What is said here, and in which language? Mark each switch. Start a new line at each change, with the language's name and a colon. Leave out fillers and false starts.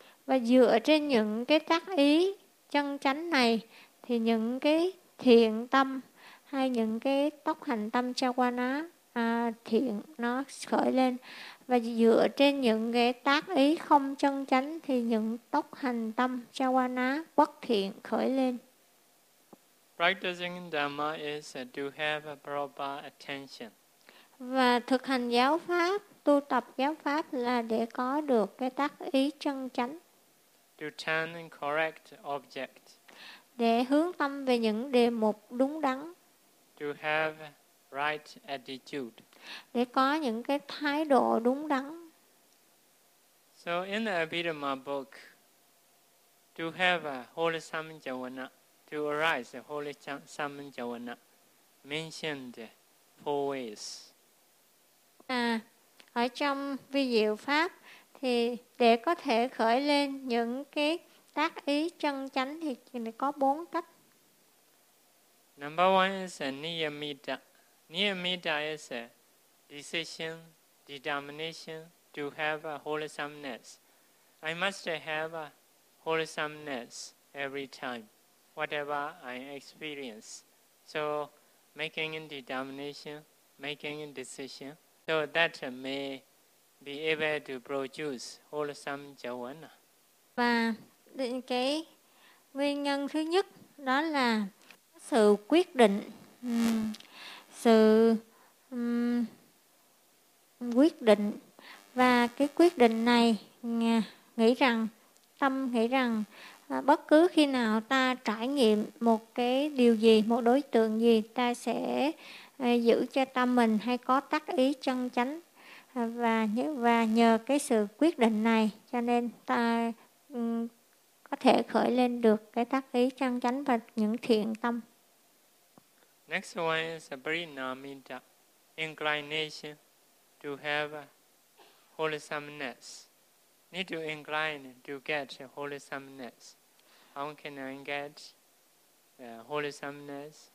Vietnamese: Và dựa trên những cái tác ý chân chánh này thì những cái thiện tâm hay những cái tốc hành tâm cha qua ná thiện nó khởi lên. Và dựa trên những cái tác ý không chân chánh thì những tốc hành tâm cha qua ná bất thiện khởi lên.
English: Practicing Dhamma is to have a proper attention.
Vietnamese: Và thực hành giáo pháp, tu tập giáo pháp là để có được cái tác ý chân chánh.
English: To turn and correct object.
Vietnamese: Để hướng tâm về những đề mục đúng đắn.
English: To have right attitude.
Vietnamese: Để có những cái thái độ đúng đắn.
English: So in the Abhidhamma book, to have a holy samjhavana, to arise a holy samjhavana, mentioned four ways.
Vietnamese: Ở trong vi diệu pháp thì để có thể khởi lên những cái tác ý chân chánh thì có bốn cách.
English: Number one is a niyamita. Niyamita is a decision, determination to have a wholesomeness. I must have a wholesomeness every time, whatever I experience. So making a determination, making a decision, so that may be able to produce wholesome jhavana.
Vietnamese: Và cái nguyên nhân thứ nhất đó là sự quyết định, sự quyết định, và cái quyết định này nghĩ rằng, tâm nghĩ rằng bất cứ khi nào ta trải nghiệm một cái điều gì, một đối tượng gì, ta sẽ giữ cho tâm mình hay có tác ý chân chánh, và nhờ cái sự quyết định này cho nên ta có thể khởi lên được cái tác ý chân chánh và những thiện tâm.
English: Next one is a parinamita, inclination to have wholesomeness. Need to incline to get wholesomeness. How can I get wholesomeness?